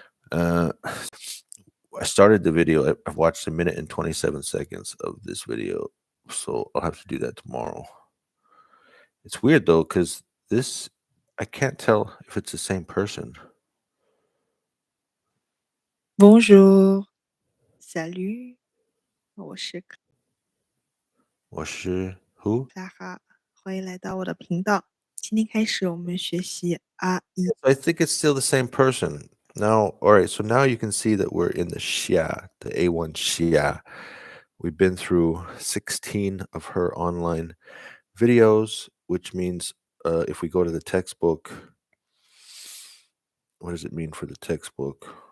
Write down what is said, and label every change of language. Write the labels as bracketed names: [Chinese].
[English] I started the video. I've watched a minute and 27 seconds of this video, so I'll have to do that tomorrow. It's weird though, because this I can't tell if it's the same person. [French] Bonjour, salut, [Chinese] 我是 [English] Was who? [Chinese] Clara，欢迎来到我的频道。今天开始，我们学习 R 一。 [English] I think it's still the same person. Now, all right, so now you can see that we're in the Xia, the A1 Xia. We've been through 16 of her online videos, which means if we go to the textbook, what does it mean for the textbook?